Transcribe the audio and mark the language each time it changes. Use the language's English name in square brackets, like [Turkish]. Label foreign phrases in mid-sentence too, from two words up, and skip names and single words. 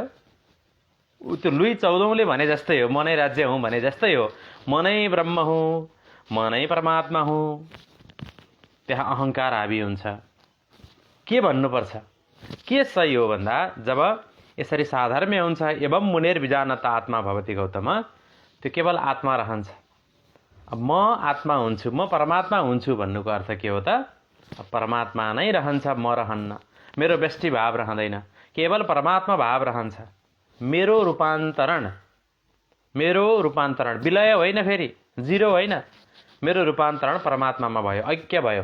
[Nepali] ऊ त्यो लुई 14औंले भने जस्तै हो, म नै राज्य हुँ भने जस्तै हो। म नै ब्रह्म हुँ, म नै परमात्मा हुँ, त्यहाँ अहङ्कार हाबी हुन्छ। के भन्नुपर्छ? के सही हो भन्दा, जब यसरी साधर्म्य हुन्छ, [Sanskrit] एवं मुनेर विजानत आत्मा भवति गौतम, [Nepali] त्यो केवल आत्मा रहन्छ। अब म आत्मा हुन्छु, म परमात्मा हुन्छु भन्नुको अर्थ के हो त? परमात्मा नै रहन्छ, म रहन्न, मेरो व्यष्टि भाव रहँदैन, केवल परमात्मा भाव रहन्छ। मेरो रूपान्तरण मेरो रूपान्तरण विलय होइन, फेरि जिरो होइन, मेरो रूपान्तरण परमात्मामा भयो, ऐक्य भयो।